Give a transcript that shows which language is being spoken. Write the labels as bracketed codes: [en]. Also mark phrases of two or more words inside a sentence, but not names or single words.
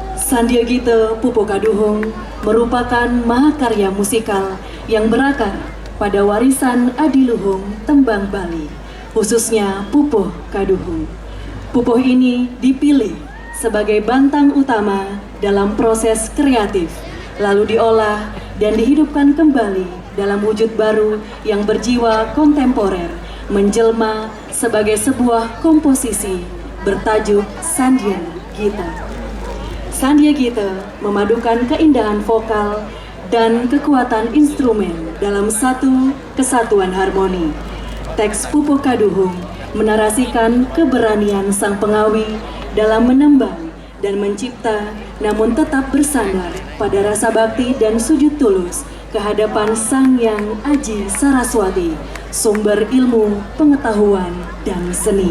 [id] Sandiagita Pupo Kaduhung merupakan mahakarya musikal yang berakar pada warisan adiluhung tembang Bali, khususnya Pupo Kaduhung. Pupuh ini dipilih sebagai bantang utama dalam proses kreatif, lalu diolah dan dihidupkan kembali dalam wujud baru yang berjiwa kontemporer, menjelma sebagai sebuah komposisi bertajuk Sandiagita. Sandiagita memadukan keindahan vokal dan kekuatan instrumen dalam satu kesatuan harmoni. Teks Pupo Kaduhung menarasikan keberanian sang pengawi dalam menembang dan mencipta, namun tetap bersandar pada rasa bakti dan sujud tulus kehadapan Sang Hyang Aji Saraswati, sumber ilmu, pengetahuan, dan seni.